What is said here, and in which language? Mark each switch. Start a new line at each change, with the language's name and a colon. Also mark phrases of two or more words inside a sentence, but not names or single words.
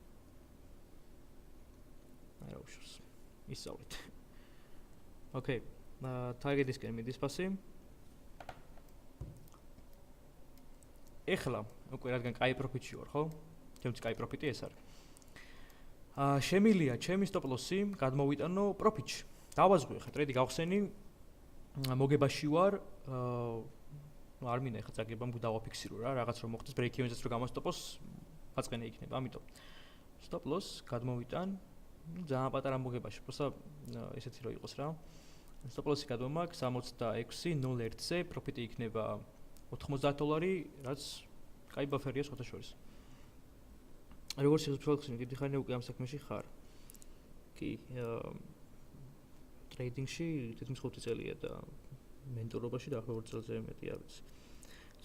Georgian: აი რა უშავს. ისწავლეთ. ოკეი. ტარგეტისკენ მიდის ფასი. ეხლა უკვე რადგან კაი პროფიტში ვარ, ხო? ჩემთვის კაი პროფიტი ეს არის. შემილია ჩემი
English: stop loss-
Georgian: ი გადმოვიტანო პროფიტში. დავაზღვი ხა ტრეიდი გავხსენი. მოგებაში ვარ. არ მინდა ხა წაგებამ დავაფიქსირო რა, რაღაც რომ მოხდეს
English: break even-
Georgian: ზეც რომ გამოსტოპოს, აწყენე იქნება, ამიტომ
English: stop loss
Georgian: გადმოვიტან. ძალიან პატარა მოგებაში, просто ესეთი რო იყოს რა.
English: stop loss-
Georgian: ი გადმომაქვს 66.01-ზე, პროფიტი იქნება 90 დოლარი, რაც კაი ბაფერია სხვათა შორის. როგორც შეგვიძლია დიდი ხანია უკვე ამ საქმეში ხარ. კი, ტრეიდინგში თითქმის 5 წელია და მენტორობაში დაახლოებით წელზე მეტი არ ვიცი.